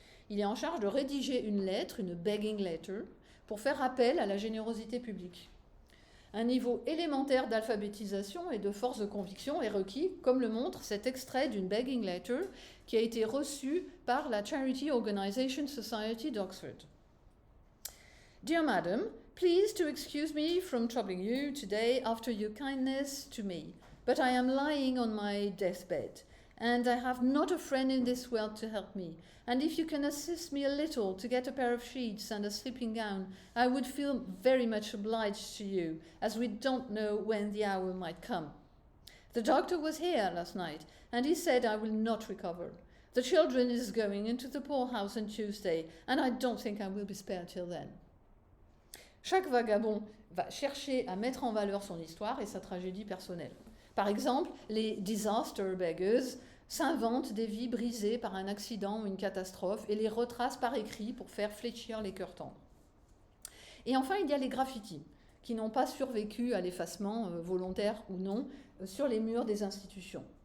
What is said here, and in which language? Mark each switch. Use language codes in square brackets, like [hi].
[fr] Il est en charge de rédiger une lettre, une begging letter, pour faire appel à la générosité publique. Un niveau élémentaire d'alphabétisation et de force de conviction est requis, comme le montre cet extrait d'une begging letter qui a été reçu par la Charity Organisation Society d'Oxford. [en] Dear Madam, please to excuse me from troubling you today after your kindness to me, but I am lying on my deathbed, and I have not a friend in this world to help me. And if you can assist me a little to get a pair of sheets and a sleeping gown, I would feel very much obliged to you, as we don't know when the hour might come. The doctor was here last night, and he said I will not recover. The children is going into the poorhouse on Tuesday, and I don't think I will be spared till then. [fr] Chaque vagabond va chercher à mettre en valeur son histoire et sa tragédie personnelle. Par exemple, les disaster beggars s'inventent des vies brisées par un accident ou une catastrophe et les retracent par écrit pour faire fléchir les cœurs tendres. Et enfin, il y a les graffitis, qui n'ont pas survécu à l'effacement, volontaire ou non, sur les murs des institutions.